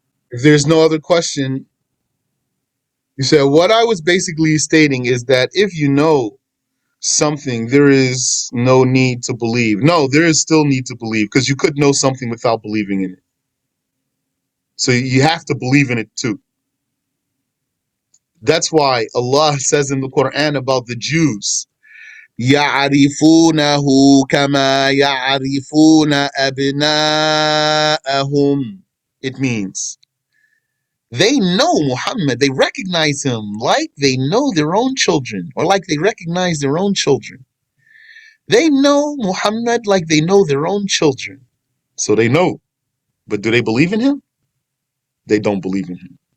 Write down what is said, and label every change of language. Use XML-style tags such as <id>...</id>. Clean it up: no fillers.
<en>If there's no other question, you said what I was basically stating is that if you know something, there is no need to believe. No, there is still need to believe because you could know something without believing in it. So you have to believe in it too. That's why Allah says in the Quran about the Jews,</en> <ar>يعرفونه كما يعرفون أبناءهم.</ar> <en>It means they know Muhammad, they recognize him like they know their own children, or like they recognize their own children. They know Muhammad like they know their own children. So they know. But do they believe in him? They don't believe in him.</en>